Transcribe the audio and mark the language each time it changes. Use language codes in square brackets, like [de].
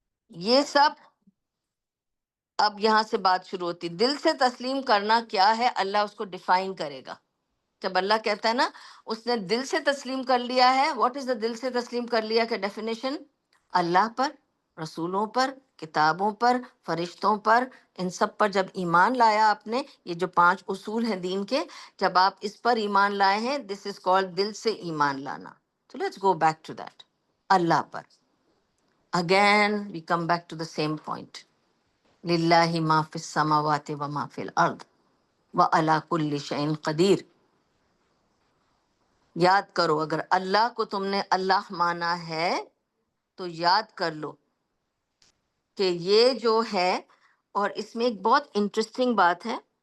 [ur] یہ سب اب یہاں سے بات شروع ہوتی، دل سے تسلیم کرنا کیا ہے، اللہ اس کو ڈیفائن کرے گا۔ جب اللہ کہتا ہے نا اس نے دل سے تسلیم کر لیا ہے، [en] what is the [ur] دل سے تسلیم کر لیا کا ڈیفینیشن؟ اللہ پر، رسولوں پر، کتابوں پر، فرشتوں پر، ان سب پر جب ایمان لایا آپ نے، یہ جو 5 اصول ہیں دین کے، جب آپ اس پر ایمان لائے ہیں، [en] this is called [ur] دل سے ایمان لانا۔ [en] So let's go back to that. [ur] Allah per [en] again we come back to the same point. [ar] للہ ما فی السماوات و ما فی الارض وعلی کل شیء قدیر۔ [ur] یاد کرو، اگر اللہ کو تم نے اللہ مانا ہے تو یاد کر لو کہ یہ جو ہے، اور اس میں ایک بہت انٹرسٹنگ بات ہے،